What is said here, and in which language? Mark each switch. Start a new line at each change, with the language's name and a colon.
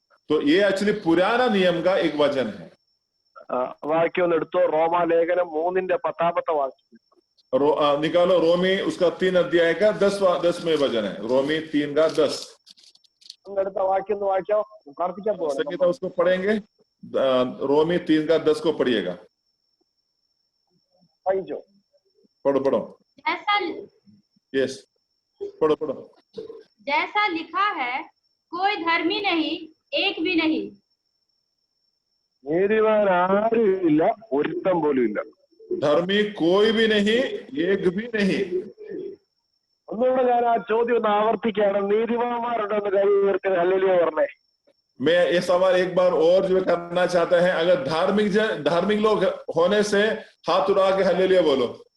Hindi: तो ये एक्चुअली पुराना नियम का एक वचन है।
Malayalam: വാക്യം ഒന്ന് എടുത്തോ, റോമാലേഖനം 3:10 വാക്യം
Hindi: निकालो। रोमी उसका 3 अध्याय का 10वें वचन है। रोमी 3:10
Malayalam: അടുത്ത വാക്യം ഒന്ന് വായിച്ചോ, പ്രാർത്ഥിക്കാൻ പോകണം.
Hindi: संगीता उसको पढ़ेंगे। रोमी 3:10 को पढ़िएगा।
Malayalam: വായിച്ചോ,
Hindi: पढ़ो। यस, पढ़ो। जैसा लिखा है, कोई धर्मी नहीं, एक भी नहीं।
Malayalam: നീതിമാൻ ആരുമില്ല, ഒരുത്തം പോലും ഇല്ല.
Hindi: धर्मी कोई भी नहीं, एक भी नहीं।
Malayalam: ഒന്നുകൂടെ ഞാൻ ആ ചോദ്യം ഒന്ന് ആവർത്തിക്കുകയാണ്. നീതിമാന്മാരുണ്ടോ എന്ന് കൈ ഉയർത്തി ഹല്ലേലൂയ പറഞ്ഞേ.
Hindi: मैं ये सवाल एक बार और जो करना चाहता है, अगर धार्मिक लोग होने से हाथ उड़ा के हल्लेलुया बोलो।